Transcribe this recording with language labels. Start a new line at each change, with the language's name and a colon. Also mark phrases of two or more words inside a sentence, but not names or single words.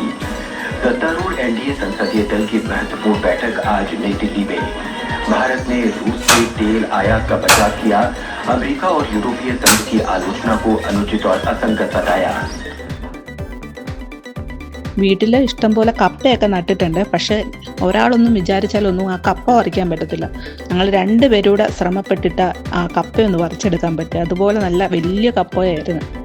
Hindi: सत्तारूढ़ एनडीए संसदीय दल की महत्वपूर्ण बैठक आज नई दिल्ली में। भारत ने रूस से तेल आयात का बचाव किया। अमेरिका और यूरोपीय संघ की आलोचना को अनुचित और असंगत बताया।
Malayalam: വീട്ടിൽ ഇഷ്ടംപോലെ കപ്പയൊക്കെ നട്ടിട്ടുണ്ട്. പക്ഷേ ഒരാളൊന്നും വിചാരിച്ചാലൊന്നും ആ കപ്പ പറിക്കാൻ പറ്റത്തില്ല. ഞങ്ങൾ രണ്ടുപേരൂടെ ശ്രമപ്പെട്ടിട്ട് ആ കപ്പയൊന്ന് പറിച്ചെടുക്കാൻ പറ്റുക. അതുപോലെ നല്ല വലിയ കപ്പയായിരുന്നു.